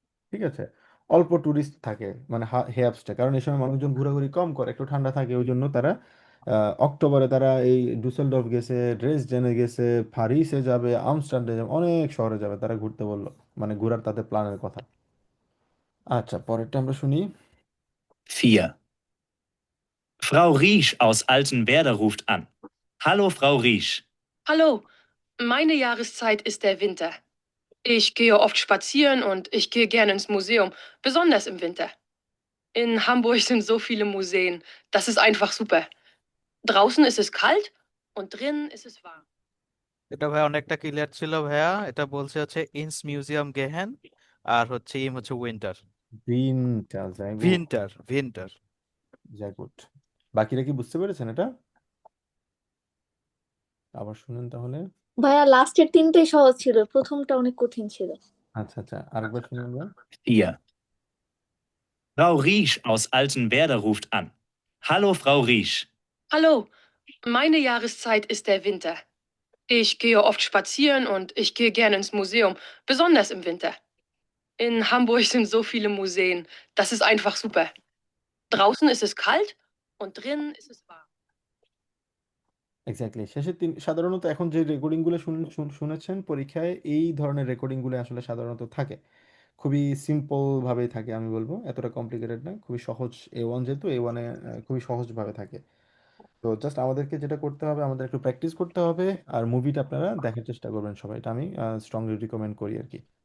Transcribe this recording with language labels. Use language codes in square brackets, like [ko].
[bn] ঠিক আছে অল্প টুরিস্ট থাকে মানে হেয়াপসটা কারণ এই সময় মানুষজন ঘোরাঘুরি কম করে একটু ঠান্ডা থাকে ওই জন্য তারা অক্টোবরে তারা এই ডুসেলডর্ফ গেছে ড্রেসডেনে গেছে প্যারিসে যাবে আমস্টারডামে যাবে অনেক শহরে যাবে তারা ঘুরতে বললো মানে ঘোরার তাদের প্ল্যানের কথা আচ্ছা পরেরটা আমরা শুনি 4. [de] Frau Riesch aus Altenwerder ruft an. Hallo, Frau Riesch. Hallo, meine Jahreszeit ist der Winter. Ich gehe oft spazieren und ich gehe gerne ins Museum, besonders im Winter. In Hamburg sind so viele Museen. Das ist einfach super. Draußen ist es kalt und drinnen ist es warm. [bn] এটা ভাই অনেকটা clear ছিল ভাইয়া। এটা বলছে হচ্ছে [de] ইনস মিউজিয়াম গেহেন, [bn] আর হচ্ছে ইম হচ্ছে উইন্টার। তিনটা যাই গো। ভিন্টার ভিন্টার। যাই গুড। বাকিরা কি বুঝতে পেরেছেন এটা? আবার শুনেন তাহলে। ভাইয়া লাস্টের তিনটেই সহজ ছিল, প্রথমটা অনেক কঠিন ছিল। আচ্ছা আচ্ছা, আরেকবার শুনুন আমরা। 4. [de] Frau Riesch aus Altenwerder ruft an. Hallo, Frau Riesch. Hallo, meine Jahreszeit ist der Winter. Ich gehe oft spazieren und ich gehe gerne ins Museum, besonders im Winter. In Hamburg sind so viele Museen. Das ist einfach super. Draußen ist es kalt und drinnen ist es warm. [bn] Exactly, শেষের তিন সাধারণত এখন যে রেকর্ডিংগুলো শুনেছেন পরীক্ষায়, এই ধরনের রেকর্ডিংগুলো আসলে সাধারণত থাকে, খুবই সিম্পল ভাবেই থাকে, আমি বলবো এতটা কমপ্লিকেটেড না, খুবই সহজ। A1 যেহেতু, A1-এ খুবই সহজভাবে থাকে। তো জাস্ট আমাদেরকে যেটা করতে হবে, আমাদের একটু প্র্যাকটিস করতে হবে, আর মুভিটা আপনারা দেখার চেষ্টা করবেন সবাই, এটা আমি স্ট্রংলি রিকমেন্ড করি আর কি।